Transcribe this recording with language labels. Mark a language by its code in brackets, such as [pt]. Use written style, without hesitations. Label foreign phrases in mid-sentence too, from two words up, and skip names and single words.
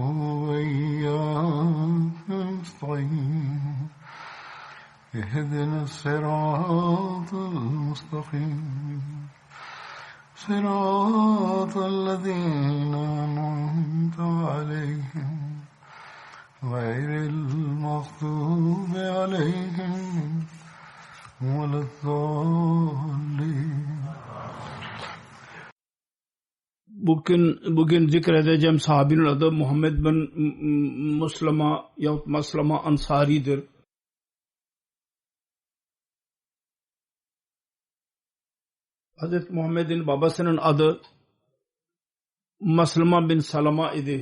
[ar] وإياك نستعين اهدنا الصراط المستقيم صراط الذين أنعمت عليهم غير المغضوب عليهم ولا الضالين. [tr] Bugün zikredeceğim sahabinin adı Muhammed bin Muslama yahut Maslama Ansari'dir. Hazreti Muhammed'in babasının adı Maslama bin Salama idi.